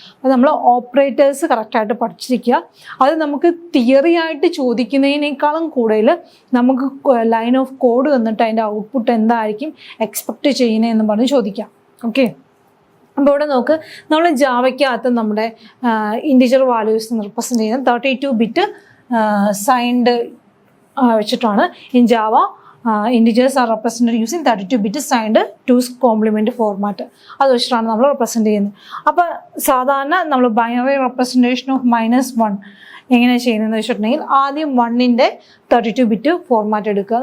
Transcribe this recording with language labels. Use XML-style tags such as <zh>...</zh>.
<ml>അപ്പോൾ നമ്മൾ ഓപ്പറേറ്റേഴ്സ് കറക്റ്റായിട്ട് പഠിച്ചിരിക്കുക. അത് നമുക്ക് തിയറി ആയിട്ട് ചോദിക്കുന്നതിനേക്കാളും കൂടുതൽ നമുക്ക് ലൈൻ ഓഫ് കോഡ് വന്നിട്ട് അതിൻ്റെ ഔട്ട്പുട്ട് എന്തായിരിക്കും എക്സ്പെക്റ്റ് ചെയ്യുന്നതെന്ന് പറഞ്ഞ് ചോദിക്കാം. ഓക്കെ, അപ്പോൾ ഇവിടെ നോക്ക്, നമ്മൾ ജാവയ്ക്കകത്ത് നമ്മുടെ ഇൻറ്റിജർ വാല്യൂസ് റെപ്രസെൻ്റ് ചെയ്യുന്നത് 32 ബിറ്റ് സൈൻഡ് വെച്ചിട്ടാണ്.</ml> <en>In Java integers are represented using 32 bit signed 2's complement format.</en> <ml>അത് വെച്ചിട്ടാണ് നമ്മൾ റെപ്രസെൻ്റ് ചെയ്യുന്നത്. അപ്പോൾ സാധാരണ നമ്മൾ ബൈനറി റെപ്രസെൻറ്റേഷൻ ഓഫ് -1 എങ്ങനെ ചെയ്യുന്നതെന്ന് വെച്ചിട്ടുണ്ടെങ്കിൽ ആദ്യം 1ൻ്റെ 32 ബിറ്റ് ഫോർമാറ്റ് എടുക്കുക.</ml>